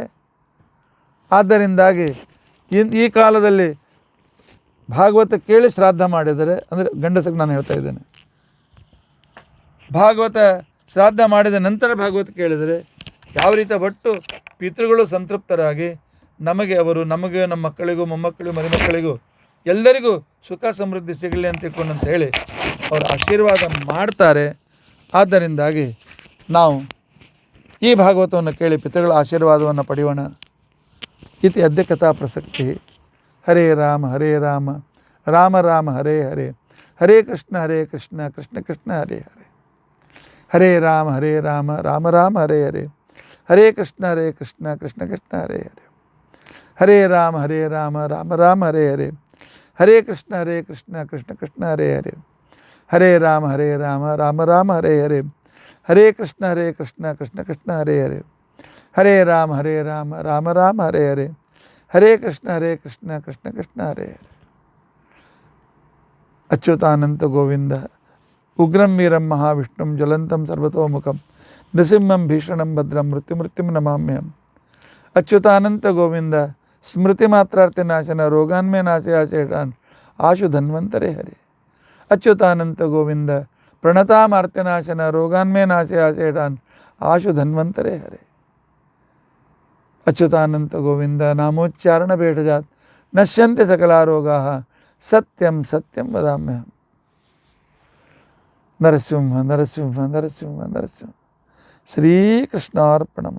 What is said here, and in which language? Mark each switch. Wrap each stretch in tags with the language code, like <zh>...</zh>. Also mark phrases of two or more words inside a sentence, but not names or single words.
<kn>ಆದ್ದರಿಂದಾಗಿ ಈ ಕಾಲದಲ್ಲಿ ಭಾಗವತ ಕೇಳಿ ಶ್ರಾದ್ದ ಮಾಡಿದರೆ, ಅಂದರೆ ಗಂಡಸಕ್ಕೆ ನಾನು ಹೇಳ್ತಾ ಇದ್ದೇನೆ, ಭಾಗವತ ಶ್ರಾದ್ದ ಮಾಡಿದ ನಂತರ ಭಾಗವತ ಕೇಳಿದರೆ ಯಾವ ರೀತಿ ಒಟ್ಟು ಪಿತೃಗಳು ಸಂತೃಪ್ತರಾಗಿ ನಮಗೆ ನಮ್ಮ ಮಕ್ಕಳಿಗೂ ಮೊಮ್ಮಕ್ಕಳಿಗೂ ಮರಿಮಕ್ಕಳಿಗೂ ಎಲ್ಲರಿಗೂ ಸುಖ ಸಮೃದ್ಧಿ ಸಿಗಲಿ ಅಂತ ಹೇಳಿ ಅವರು ಆಶೀರ್ವಾದ ಮಾಡ್ತಾರೆ. ಆದ್ದರಿಂದಾಗಿ ನಾವು ಈ ಭಾಗವತವನ್ನು ಕೇಳಿ ಪಿತೃಗಳ ಆಶೀರ್ವಾದವನ್ನು ಪಡೆಯೋಣ.</kn> <sa>ಇತಿ ಅದ್ಯ ಕಥಾ ಪ್ರಸಕ್ತಿ. ಹರೇ ರಾಮ ಹರೇ ರಾಮ ರಾಮ ರಾಮ ಹರೇ ಹರೇ, ಹರೇ ಕೃಷ್ಣ ಕೃಷ್ಣ ಕೃಷ್ಣ ಹರೇ ಹರೇ, ಹರೇ ರಾಮ ರಾಮ ರಾಮ ಹರೇ ಹರೇ, ಹರೇ ಕೃಷ್ಣ ಕೃಷ್ಣ ಕೃಷ್ಣ ಹರೇ ಹರೇ, ಹರೇ ರಾಮ ರಾಮ ರಾಮ ಹರೇ ಹರೇ, ಹರೇ ಕೃಷ್ಣ ಕೃಷ್ಣ ಹರೇ ಹರೇ, ಹರೇ ರಾಮ ರಾಮ ರಾಮ ಹರೇ ಹರೇ, ಹರೇ ಕೃಷ್ಣ ಕೃಷ್ಣ ಹರೇ ಹರೇ, ಹರೇ ರಾಮ ರಾಮ ರಾಮ ಹರೇ ಹರೇ, ಹರೇ ಕೃಷ್ಣ ಕೃಷ್ಣ ಹರೇ ಹರೇ. ಅಚ್ಯುತಾನಂತ ಗೋವಿಂದ. ಉಗ್ರಂ ವೀರಂ ಮಹಾವಿಷ್ಣುಂ ಜ್ವಲಂತಂ ಸರ್ವತೋಮುಖಂ ನೃಸಿಂಹಂ ಭೀಷಣಂ ಭದ್ರಂ ಮೃತ್ಯುಂ ನಮಾಮ್ಯಹಂ. ಅಚ್ಯುತಾನಂತ ಗೋವಿಂದ. ಸ್ಮೃತಿ ಮಾತ್ರಾರ್ಥಿ ನಾಶನ ರೋಗಾನ್ಮೇ ನಾಶಯಾಚೇಟಾನ್ ಆಶು ಧನ್ವಂತರೇ ಹರಿ. ಅಚ್ಯುತಾನಂತ ಗೋವಿಂದ. ಪ್ರಣತಾಮಾರ್ತ್ಯನಾಶನ ರೋಗಾನ್ಮೇ ನಾಶಯಾಚೇಟಾನ್ ಆಶು ಧನ್ವಂತರೇ ಹರಿ. अच्युतानंत गोविंद नामोच्चारण भेटजात नश्यन्ते सकला रोगाः सत्यं सत्यं वदाम्यहम्। नरसिंह नरसिंह नरसिंह नरसिंह। श्रीकृष्णार्पणम्।</sa>